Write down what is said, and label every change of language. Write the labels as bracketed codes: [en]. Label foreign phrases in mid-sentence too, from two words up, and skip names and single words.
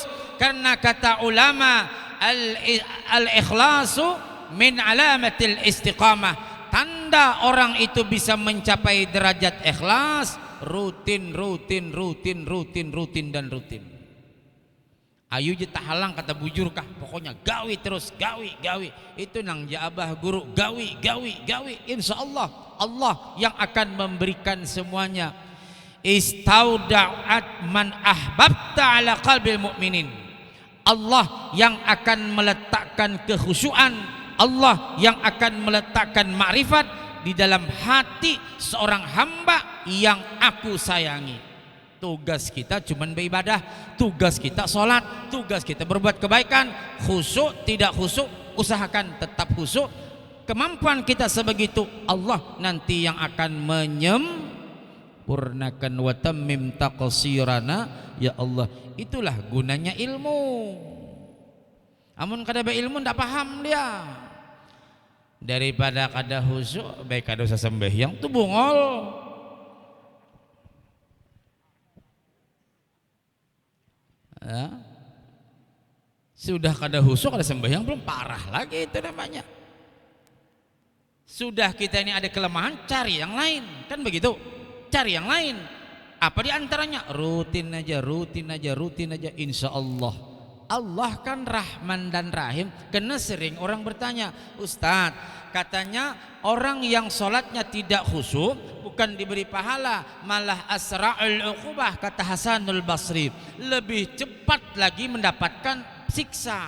[id] Karena kata ulama, [ar] الإخلاص من علامات الاستقامة. [id] Tanda orang itu bisa mencapai derajat ikhlas, rutin dan rutin. [bjn] Ayu je tahalang kata bujurkah, pokoknya gawi terus, gawi. Itu nang jabah guru, gawi. [id] Insya Allah Allah yang akan memberikan semuanya. [ar] استودعت من أحببت على قلب المؤمنين. [id] Allah yang akan meletakkan kekhusyuan, Allah yang akan meletakkan ma'rifat di dalam hati seorang hamba yang aku sayangi. Tugas kita cuma beribadah, tugas kita sholat, tugas kita berbuat kebaikan. Khusyuk tidak khusyuk, usahakan tetap khusyuk. Kemampuan kita sebegitu, Allah nanti yang akan menyempurnakan. [ar] وتمم تقصيرنا يا الله. [id] Itulah gunanya ilmu. [bjn] Amun kada berilmu ndak paham dia. Daripada kada khusyuk, baik kada usah sembahyang tuh bungol. [id] Ya. [bjn] Sudah kada khusyuk, kada sembahyang, belum parah lagi itu namanya. [id] Sudah kita ini ada kelemahan, cari yang lain, kan begitu? Cari yang lain. Apa di antaranya? Rutin aja. Insya Allah. Allah kan Rahman dan Rahim. Karena sering orang bertanya, Ustadz, katanya orang yang sholatnya tidak khusyuk bukan diberi pahala, malah [ar] أسرع العقوبة, [id] kata Hasanul Basri, lebih cepat lagi mendapatkan siksa.